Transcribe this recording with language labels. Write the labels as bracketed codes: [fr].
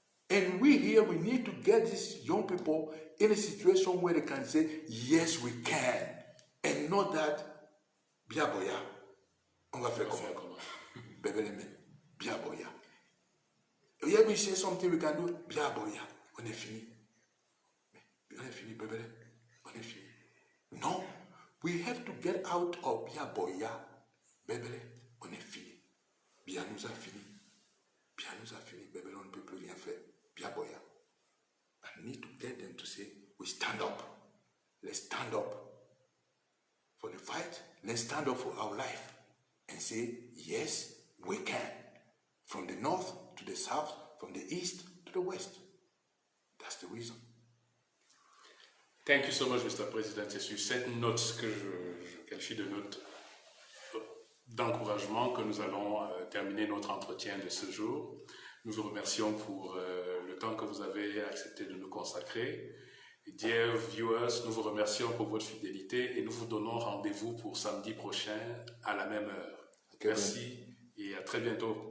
[en] And we here, we need to get these young people in a situation where they can say, yes, we can. And not that, [fr] bien boya, on va faire comment? Bébé, bien boya. [en] You hear me say something we can do? [fr] Bien boya, on est fini. On est fini, bébé, on est fini. [en] No, we have to get out of [fr] bien boya, bébé, on est fini. Bien nous a fini. Bien nous a fini, bébé, on ne peut plus rien faire. Bien boya. [en] I need to get them to say, we stand up. Let's stand up for the fight. Let's stand up for our life and say, yes, we can. From the north to the south, from the east to the west. That's the reason. Thank you so much, Mr. President. [fr] C'est sur cette note que je qualifie de note d'encouragement que nous allons terminer notre entretien de ce jour. Nous vous remercions pour le temps que vous avez accepté de nous consacrer. [en] Dear viewers, [fr] nous vous remercions pour votre fidélité et nous vous donnons rendez-vous pour samedi prochain à la même heure. Merci et à très bientôt.